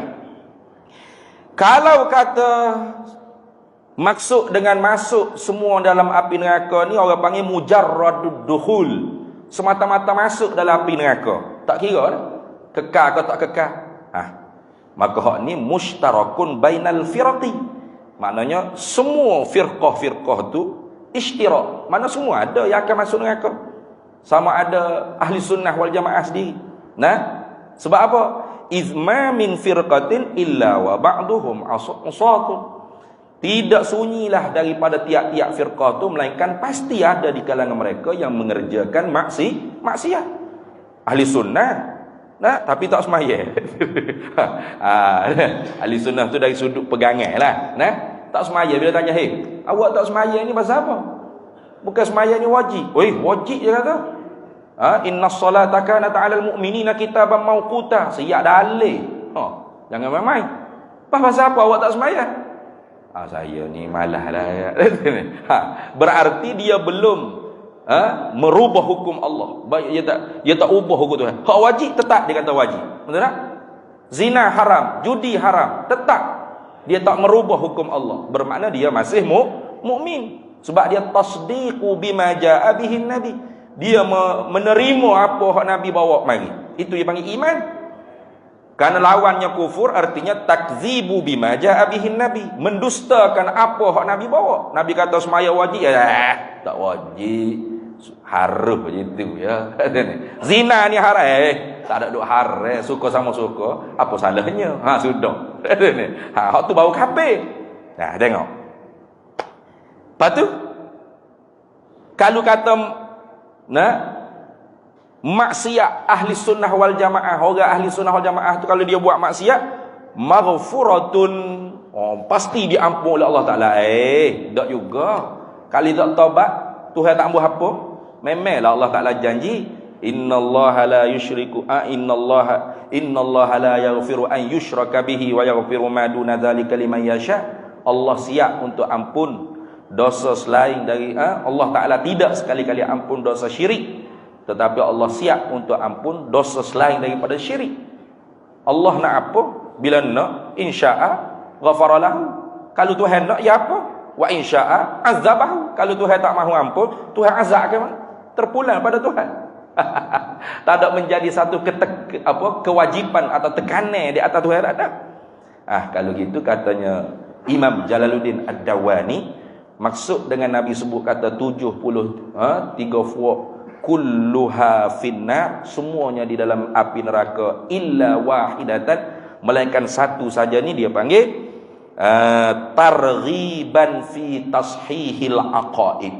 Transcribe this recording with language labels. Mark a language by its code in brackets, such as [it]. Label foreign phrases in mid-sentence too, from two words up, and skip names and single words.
[ms] Kalau kata maksud dengan masuk semua dalam api neraka ni, orang panggil [ar] مجرد الدخول, [ms] semata-mata masuk dalam api neraka, tak kira dah kekal atau tak kekal. Maka hak ni [ar] مشترك بين الفرق, [ms] maknanya semua firqah tu ishtirak, mana semua ada yang akan masuk neraka, sama ada ahli sunnah wal jamaah sendiri. Sebab apa? [ar] إذما من فرقة إلا وبعضهم عصاة, [ms] tidak sunyilah daripada tiap-tiap firqah tu, melainkan pasti ada di kalangan mereka yang mengerjakan maksiat. Ahli sunnah tapi tak sembahyang. Ahli sunnah tu dari sudut pegangan lah. Tak sembahyang, bila tanya, awak tak sembahyang ni pasal apa? Bukan sembahyang ni wajib. Wajib je kata. [ar] إن الصلاة كانت على المؤمنين كتابا موقوتا. [ms] Siap dalil. Jangan main-main. Pasal apa awak tak sembahyang? Saya ni malah lah. Berarti dia belum merubah hukum Allah. Dia tak ubah hukum Tuhan. Hak wajib tetap dia kata wajib. Betul tak? Zina haram, judi haram, tetap dia tak merubah hukum Allah. Bermakna dia masih mukmin. Sebab dia [ar] تصديق بما جاء به نبي. [ms] Dia menerima apa hak Nabi bawa mari. Itu dia panggil iman. Karena lawannya kufur artinya [ar] تكذيب بما جاء به نبي, [ms] mendustakan apa hak Nabi bawa. Nabi kata semaya wajib, tak wajib. Haram je tu ya. Zina ni haram, tak ada duk haram, suka sama suka, apa salahnya? Sudah. Hak tu bau kafir. Tengok. Lepas tu kalau kata maksiat ahli sunnah wal jamaah, orang ahli sunnah wal jamaah tu kalau dia buat maksiat, maghfuratun, pasti diampun oleh Allah Taala. Tak juga. Kalau tak taubat, Tuhan tak ampuh apa? Memanglah Allah Taala janji, [ar] إن الله لا يشرك إن الله لا يغفر أن يشرك به ويغفر ما دون ذلك لمن يشاء. [ms] Allah siap untuk ampun dosa selain dari Allah Taala tidak sekali-kali ampun dosa syirik, tetapi Allah siap untuk ampun dosa selain daripada syirik. Allah nak apa? Bila nak, [ar] إن شاء غفر له. [ms] Kalau Tuhan nak, ya apa? [ar] وإن شاء عذبه. [ms] Kalau Tuhan tak mahu ampun, Tuhan azab ke mana? Terpulang pada Tuhan. Tak ada menjadi satu kewajipan atau tekanan di atas Tuhan, tak ada. Kalau gitu katanya Imam Jalaluddin Ad-Dawani, maksud dengan Nabi sebut kata 70 3 [ar] كلها في النار, [ms] semuanya di dalam api neraka, [ar] إلا واحدة, [ms] melainkan satu saja, ni dia panggil [ar] ترغيبا في تصحيح العقائد.